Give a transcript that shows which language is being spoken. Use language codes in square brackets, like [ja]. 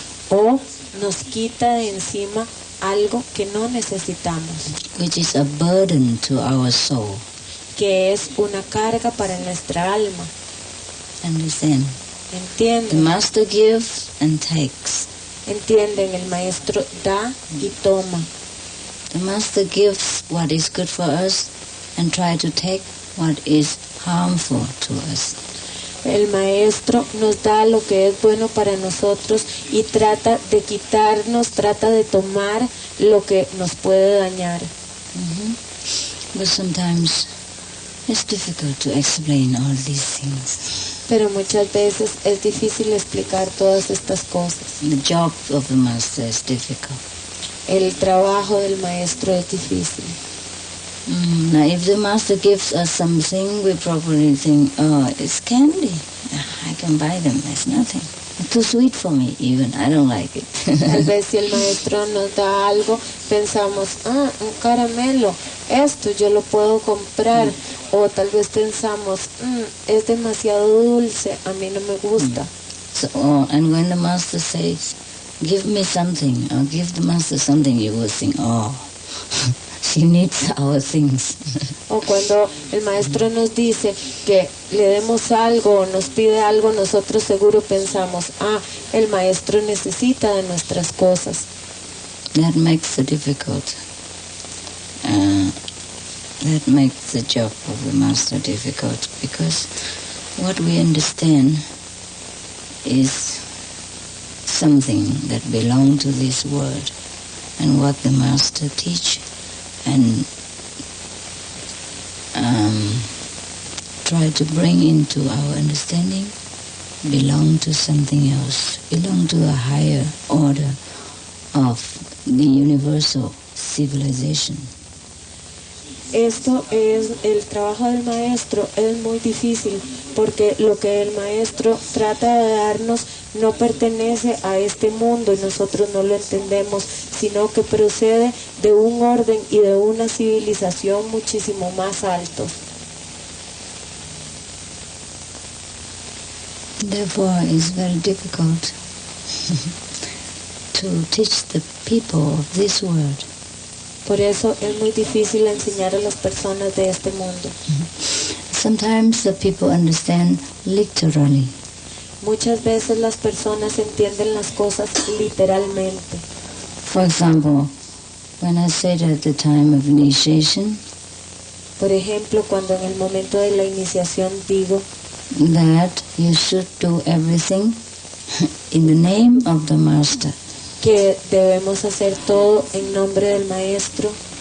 [es] O nos quita de encima algo que no necesitamos. [en] Which is a burden to our soul. [es] Que es una carga para nuestra alma. [en] Understand? [es] Entienden. [en] The Master gives and takes. [es] Entienden, el Maestro da y toma. [en] The Master gives what is good for us and try to take what is harmful to us. [es] El Maestro nos da lo que es bueno para nosotros y trata de quitarnos, trata de tomar lo que nos puede dañar. [en] But sometimes it's difficult to explain all these things. [es] Pero muchas veces es difícil explicar todas estas cosas. [en] The job of the Master is difficult. [es] El trabajo del Maestro es difícil. [en] Now, if the Master gives us something, we probably think, oh, it's candy. I can buy them, it's nothing. It's too sweet for me, even. I don't like it. [es] Tal vez si el Maestro nos da algo, pensamos, un caramelo, esto yo lo puedo comprar. O tal vez pensamos, es demasiado dulce, a mí no me gusta. [en] So, and when the Master says, give me something, or give the Master something, you will think, oh, she needs our things. [es] O cuando el Maestro nos dice que le demos algo o nos pide algo, nosotros seguro pensamos, el Maestro necesita de nuestras cosas. [en] That makes it difficult. That makes the job of the Master difficult, because what we understand is something that belongs to this world, and what the Master teach and try to bring into our understanding belong to something else, belong to a higher order of the universal civilization. [es] Esto es el trabajo del Maestro, es muy difícil porque lo que el Maestro trata de darnos no pertenece a este mundo y nosotros no lo entendemos, sino que procede de un orden y de una civilización muchísimo más alto. [en] Therefore, it's very difficult to teach the people of this world. [es] Por eso es muy difícil enseñar a las personas de este mundo. [en] Sometimes the people understand literally. [es] Muchas veces las personas entienden las cosas literalmente. [en] For example, when I said at the time of initiation, [es] por ejemplo, cuando en el momento de la iniciación digo [en] that you should do everything in the name of the Master. Que debemos hacer todo en nombre del Maestro.